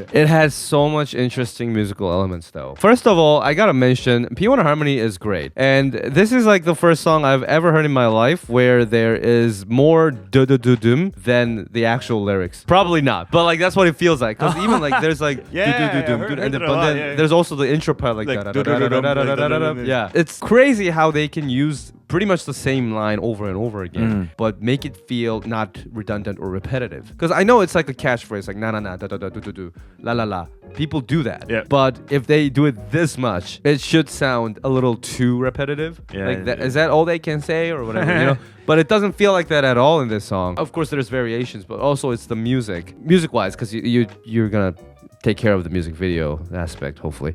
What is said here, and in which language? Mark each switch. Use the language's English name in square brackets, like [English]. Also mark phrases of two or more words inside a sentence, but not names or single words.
[English] It has so much interesting musical elements, though. First of all, I gotta mention P1 Harmony is great, and this is like the first song I've ever heard in my life where there is more du du du doom than the actual lyrics. Probably not, but like that's what it feels like. Because even like there's like Yeah, du du I du doom, heard and it a but lot, then yeah. there's also the intro part like Like, da da du- da du- da du- da da dum, da da da like, da. Yeah, it's crazy how they can use pretty much the same line over and over again, but make it feel not redundant or repetitive. Because I know it's like a catchphrase, like na na na da da da do do do la la la. People do that, Yeah. but if they do it this much, it should sound a little too repetitive. Yeah, like that, yeah. is that all they can say or whatever? You know. But it doesn't feel like that at all in this song. Of course, there's variations, but also it's the music-wise, because you're gonna take care of the music video aspect, hopefully.